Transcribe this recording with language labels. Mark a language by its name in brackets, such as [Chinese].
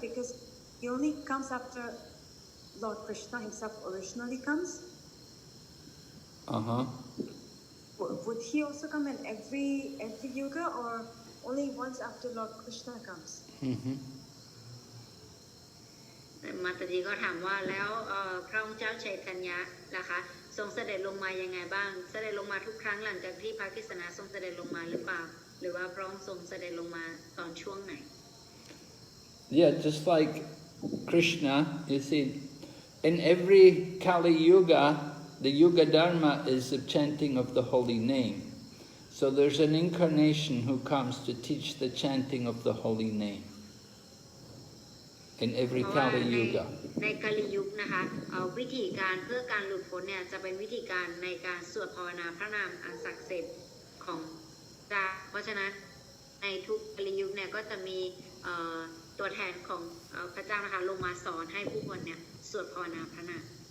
[English] Because he only comes after Lord Krishna himself originally comes. Would he also come in every yuga, or only once after Lord Krishna comes? [Thai] มาตาจีก็ถามว่าแล้วพระองค์เจ้าชัยธัญญะนะคะทรงเสด็จลงมายังไงบ้างเสด็จลงมาทุกครั้งหลังจากที่พระกฤษณะทรงเสด็จลงมาหรือเปล่าหรือว่าพระองค์ทรงเสด็จลงมาตอนช่วงไหน [English] Yeah, just like Krishna, you see, in every Kali Yuga, the Yuga Dharma is the chanting of the holy name. So there's an incarnation who comes to teach the chanting of the holy name. In every Kali Yuga. [Thai] ในกาลียุคนะคะวิธีการเพื่อการหลุดพ้นเนี่ยจะเป็นวิธีการในการสวดภาวนาพระนามอันศักดิ์สิทธิ์ของพระเพราะฉะนั้นในทุกกาลียุคเนี่ยก็จะมีตัวแทนของพระเจ้านะคะลงมาสอนให้ผู้คนเนี่ยสวดภาวนาพระนาม